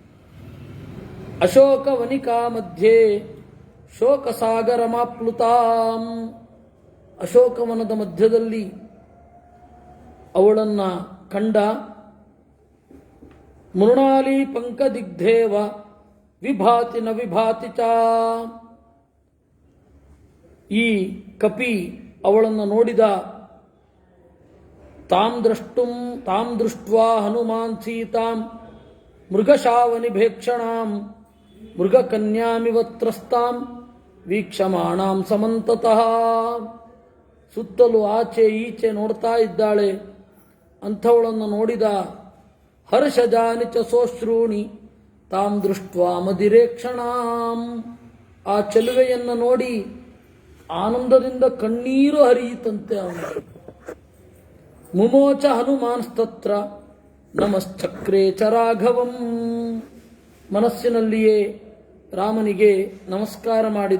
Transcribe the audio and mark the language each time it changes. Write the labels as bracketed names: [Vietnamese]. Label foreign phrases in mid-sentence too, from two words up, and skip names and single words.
[Sanskrit] ಅಶೋಕ ವನಿಕಾ ಮಧ್ಯೆ ಶೋಕಸಾಗರಮಾಪ್ಲುತಾಂ. [Kannada] ಅಶೋಕವನದ ಮಧ್ಯದಲ್ಲಿ ಅವಳನ್ನು ಕಂಡ. [Sanskrit] ಮೃಣಾಲಿ ಪಂಕದಿಗ್ಧೇವ ವಿಭಾತಿ ನ ವಿಭಾತಿ ಚ. [Kannada] ಈ ಕಪಿ ಅವಳನ್ನು ನೋಡಿದ. [Sanskrit] ತಾಂ ದೃಷ್ಟ್ವಾ ಹನುಮಾನ್ ಸೀತಾಂ ಮೃಗಶಾವನಿಭೇಕ್ಷಣಾಂ ಮೃಗಕನ್ಯಾಮಿವತ್ರಸ್ತಾಂ ವೀಕ್ಷಮಾಣಾಂ ಸಮಂತತಃ. [Kannada] ಸುತ್ತಲೂ ಆಚೆ ಈಚೆ ನೋಡ್ತಾ ಇದ್ದಾಳೆ. ಅಂಥವಳನ್ನು ನೋಡಿದ. [Sanskrit] ಹರ್ಷಜಾನಿ ಚ ಸೋಶ್ರೂಣಿ ತಾಂ ದೃಷ್ಟ್ವಾ ಮದಿರೇಕ್ಷಣಾಂ. [Kannada] ಆ ಚೆಲುವೆಯನ್ನು ನೋಡಿ ಆನಂದದಿಂದ ಕಣ್ಣೀರು ಹರಿಯಿತಂತೆ ಅವನಿಗೆ. [Sanskrit] ಮುಮೋಚ ಹನುಮಾನ್ಸ್ತತ್ರ ನಮಶ್ಚಕ್ರೇ ಚ ರಾಘವಂ. [Kannada] ಮನಸ್ಸಿನಲ್ಲಿಯೇ ರಾಮನಿಗೆ ನಮಸ್ಕಾರ ಮಾಡಿದ.